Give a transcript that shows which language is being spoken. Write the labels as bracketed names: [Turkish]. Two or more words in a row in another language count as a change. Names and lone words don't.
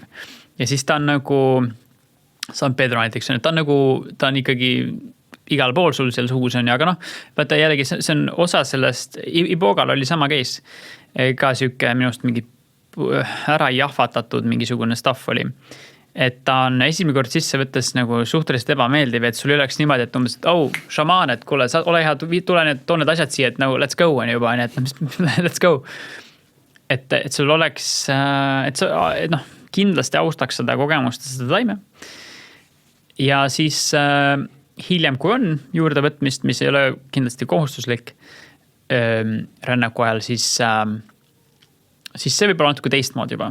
[Estonian] Ja siis ta on nagu San Pedro näiteks, ta on ikkagi igal pool sul seal suus on ja, aga noh, vaata jällegi see on osa sellest, Ibogal oli sama case, ka siuke minust mingi ära jahvatatud mingisugune stuff oli. Et ta on esimene kord sisse võttes nagu suhteliselt ebameeldiv, et sul ei oleks niimoodi, et umbes, et šamaan, et kuule, sa ole hea, tule need, too need asjad siia, et nagu [English] let's go [Estonian] on juba, et [English] let's go. [Estonian] Et sul oleks, et noh, kindlasti austaks seda kogemust, seda taime. Ja siis hiljem, kui on juurde võtmist, mis ei ole kindlasti kohustuslik rännaku ajal, siis see võib olla natuke teistmoodi juba.